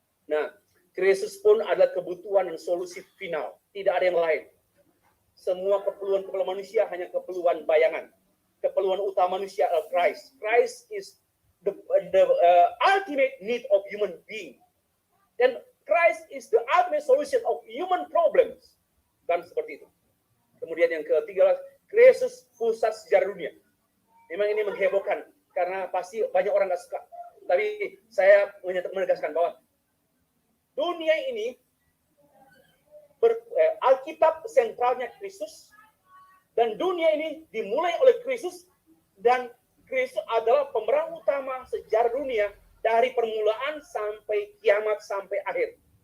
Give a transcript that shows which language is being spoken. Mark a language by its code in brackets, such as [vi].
[id] Nah, Kristus pun adalah kebutuhan dan solusi final. Tidak ada yang lain. Semua keperluan manusia hanya keperluan bayangan. Keperluan utama manusia adalah Christ. [en] Christ is the ultimate need of human being. Dan Christ is the ultimate solution of human problems. [id] Kan seperti itu. Kemudian yang ke-13, Kristus pusat sejarah dunia. Memang ini menghebohkan karena pasti banyak orang nggak suka. Tapi saya menegaskan bahwa dunia ini Alkitab sentralnya Kristus, dan dunia ini dimulai oleh Kristus, dan Kristus adalah pemeran utama sejarah dunia dari permulaan sampai kiamat sampai akhir.